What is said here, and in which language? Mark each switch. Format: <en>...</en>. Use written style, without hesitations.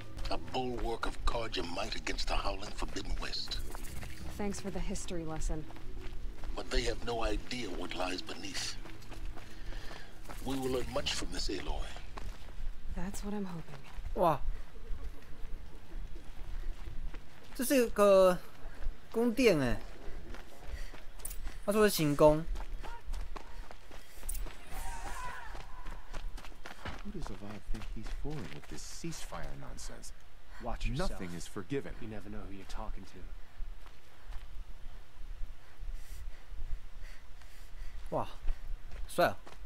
<en>A bulwark of carja might against the howling Forbidden West. Thanks for the history lesson. But they have no idea what lies beneath. We will learn much from this Aloy. That's what I'm hoping.</en> <zh>哇，这是个宫殿哎，他说是行宫。</zh> <en>Who does Avad think he's fooling with this ceasefire nonsense? Watch yourself. Nothing is forgiven. You never know who you're talking to.</en> <zh>哇，帅啊！</zh>